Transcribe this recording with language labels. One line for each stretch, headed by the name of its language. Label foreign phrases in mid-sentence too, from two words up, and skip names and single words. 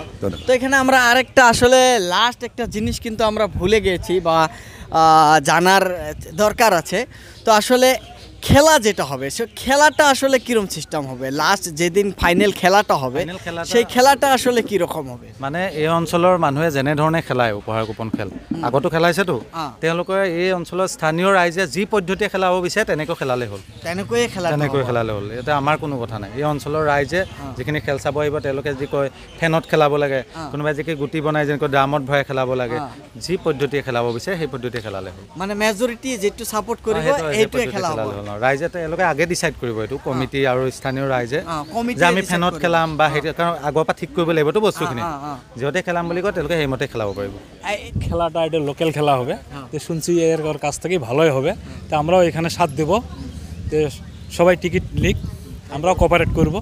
Bangla: তো এখানে আমরা আরেকটা আসলে লাস্ট একটা জিনিস কিন্তু আমরা ভুলে গেছি বা জানার দরকার আছে। তো আসলে খেলা যেটা হবে, সে খেলাটা আসলে কিরকম সিস্টেম হবে? লাস্ট যেদিন ফাইনাল খেলাটা হবে, সেই খেলাটা আসলে কিরকম হবে?
Assamese: মানে এই অঞ্চলৰ মানুহে যেনেধৰণে খেলায় উপহাৰ কুপন খেল, আগতো খেলাইছেতো, তেওঁলোকে এই অঞ্চলৰ স্থানীয় ৰাইজে যি পদ্ধতিয়ে খেলাব বিচাৰে তেনেকৈ খেলালে হ'ল, তেনেকৈ খেলালে হ'ল। এতিয়া আমাৰ কোনো কথা নাই। এই অঞ্চলৰ ৰাইজে যিখিনি খেল চাব আহিব, তেওঁলোকে যি কয় ফেনত খেলাব লাগে, কোনোবাই যি গুটি বনাই যেনেকৈ ড্ৰামত ভৰাই খেলাব লাগে, যি পদ্ধতিয়ে খেলাব বিচাৰে সেই পদ্ধতিয়ে খেলালে হ'ল। মানে মেজৰিটি যেটো ছাপোৰ্ট কৰিব এইটোৱে খেলা হ'ব। ৰাইজে তেওঁলোকে আগে ডিচাইড কৰিব, এইটো কমিটি আৰু স্থানীয় ৰাইজে, যে আমি ফেনত খেলাম বা সেইটো, কাৰণ আগৰ পৰা ঠিক কৰিব লাগিবতো বস্তুখিনি। যিহঁতে খেলাম বুলি কয় তেওঁলোকে সেইমতে খেলাব পাৰিব।
Bangla: খেলাটা এটা লোকাল খেলা হবে, তো শুনছি এর কাছ থেকে ভালোই হবে। তো আমরাও এখানে সাথ দেব, তো সবাই টিকিট লিক, আমরাও কোঅপারেট করব।